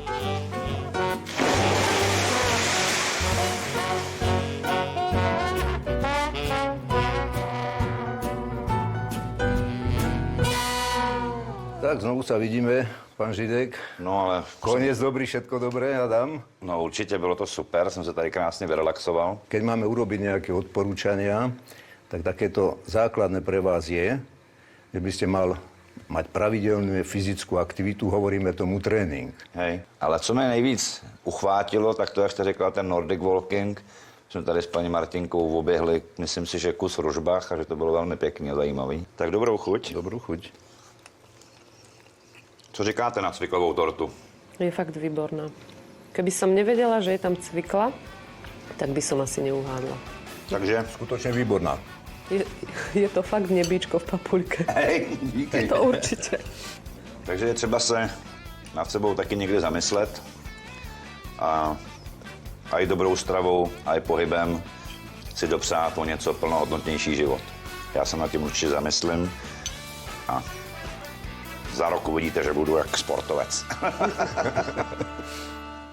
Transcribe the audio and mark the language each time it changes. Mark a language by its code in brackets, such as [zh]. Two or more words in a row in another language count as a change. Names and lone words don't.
[sk] Tak znovu sa vidíme, pán Židek. No ale... Koniec dobrý, všetko dobré, Adam. [cs] No určitě, bylo to super, jsem se tady krásně vyrelaxoval. [sk] Keď máme urobiť nejaké odporúčania, tak takéto základné pre vás je, že by ste mal mať pravidelnú fyzickú aktivitu, hovoríme tomu trénink. [cs] Hej, ale co mě nejvíc uchvátilo, tak to, jak jste řekla, ten Nordic Walking. Jsme tady s paní Martinkou oběhli, myslím si, že kus v Ružbách a že to bylo velmi pěkný a zajímavý. Tak dobrou chuť. [sk] Dobrú chuť. [cs] Co říkáte na cviklovou tortu? Je fakt výborná. [sk] Keby som nevedela, že je tam cvikla, tak by som asi neuhádla. Takže? Skutočne výborná. Je to fakt nebíčko v papuľke. [cs] Hej, díky. [sk] To určite. [cs] Takže je třeba se nad sebou taky někdy zamyslet a i dobrou stravou, a i pohybem si dopřát o něco plnohodnotnější život. Já se nad tím určitě zamyslím a Za rok uvidíte, že budu jak sportovec.